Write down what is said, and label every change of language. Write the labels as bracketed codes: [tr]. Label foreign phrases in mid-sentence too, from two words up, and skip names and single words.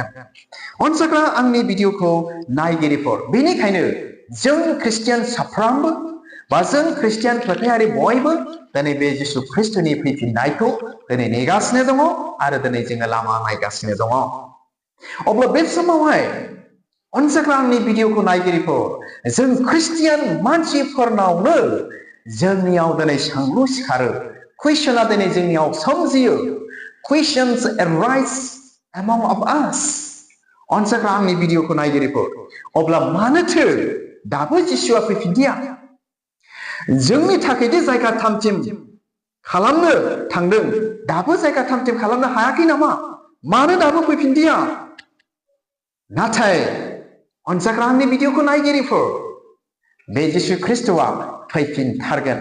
[brx] अनजाग्रा आंनि भिडिअखौ नायगिरिफोर, बेनिखायनो जों ख्रिस्टियान साफ्रोमबो बा जों ख्रिस्टियान फोथायारि बयबो दिनै बे जिसु ख्रिस्ट'नि फैफिननायखौ दिनै नेगासिनो दङ आरो दिनै जोङो लामा नायगासिनो दङ। अब्ला बे समावहाय अनजाग्रा आंनि भिडिअखौ नायगिरिफोर, जों ख्रिस्टियान मानसिफोरनावनो जोंनियाव दिनै सोंलु सिखारो, कुइसना दिनै जोंनियाव सोमजियो, [en] questions arise among of us। [brx] अनजाग्रा आंनि भिडिअखौ नायगिरिफोर, अब्ला मानोथो दाबो जिसुआ फैफिनदिया? जोंनि थाखायदि जायगा थामथिम खालामनो थांदों, दाबो जायगा थामथिम खालामनो हायाखै नामा? मानो दाबो फैफिनदिया? नाथाय अनजाग्रा आंनि भिडिअखौ नायगिरिफोर, बे जिसु ख्रिस्ट'आ फैफिनथारगोन।